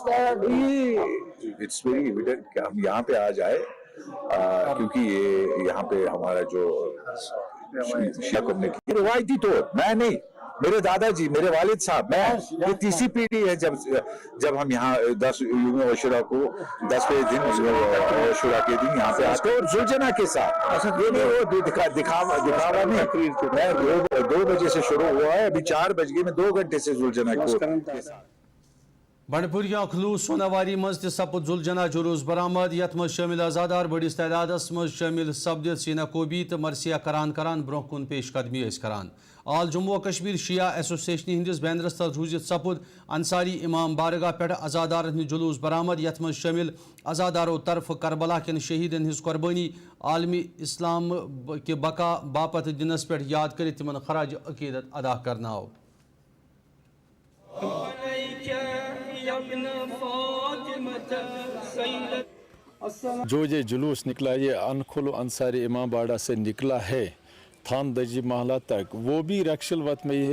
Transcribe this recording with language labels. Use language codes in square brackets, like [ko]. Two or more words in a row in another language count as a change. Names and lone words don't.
[en] it's very evident [hi] कि हम यहाँ पे आ जाए, क्योंकि ये यहाँ पे हमारा जो शिया कम्युनिटी रिवायती तौर, मैं नहीं, मेरे दादाजी, मेरे वालिद साहब, मैं, ये तीसरी पीढ़ी है जब हम यहाँ 10 यौम अशूरा को 10वें दिन अशूरा के दिन यहाँ पे आते हैं, और जुलजना के साथ। ये नहीं वो दिखावा नहीं, मैं 2 बजे से शुरू हुआ है, अभी 4 बज गए, मैं 2 घंटे से जुलजना के साथ। [ks] बंडपुर खलूस सोनावारी मज सपुद जुलजना जुलूस बरामद, यथ मज शामिल आजादार बड़िस तादादस मज शामिल सपदित सीना कोबी तो मरसिया करान ब्रोह कुन पेशकदमी करान। आल जम्मू कश्मीर शिया एसोसिएशन हंदिस बैनरस तल रूजित सपुद अंसारी इमाम बारगाह पे आजादार जुलूस बरामद, यथ मज शामिल आजादारों तरफ करबला के शहीदन हिज कुर्बानी आलमी इस्लाम के बका बापत दिनस पे याद कर तिमन खराज अकीदत अदा करना। [hi] जो ये जुलूस निकला, ये अनखुल अंसारी इमाम बाड़ा से निकला है थान दजी महला तक, वो भी रक्षलवत में ही है।